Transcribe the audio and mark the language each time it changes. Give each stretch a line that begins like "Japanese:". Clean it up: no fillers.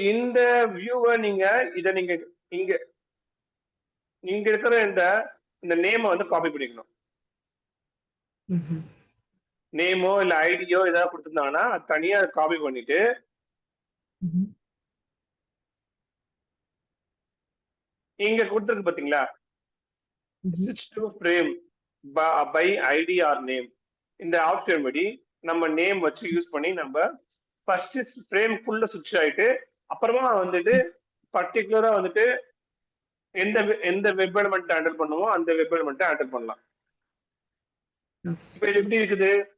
Tamil: இந்த வியூவை நீங்க இத நீங்க இங்க இங்க இருக்கிற இந்த நேமை வந்து காப்பி பண்ணிக்கணும். நேமோ இல்ல ஐடியோ ஏதாவது கொடுத்திருந்தாங்கன்னா அது தனியா காப்பி பண்ணிட்டு இங்க கொடுத்துருக்கு பாத்தீங்களா?
English: switch to frame by ID or name.
Tamil: இந்த ஆப்ஷன் படி நம்ம நேம் வச்சு யூஸ் பண்ணி நம்ம ஃபர்ஸ்ட் ஃப்ரேம் ஃபுல்லா சுவிட்ச் ஆயிட்டு அப்புறமா வந்துட்டு பர்டிகுலரா வந்துட்டு எந்த வெப் எலிமெண்ட் ஹேண்டில் பண்ணுமோ அந்த வெப் எலிமெண்ட் ஹேண்டில் பண்ணலாம். இப்ப இது எப்படி இருக்குது?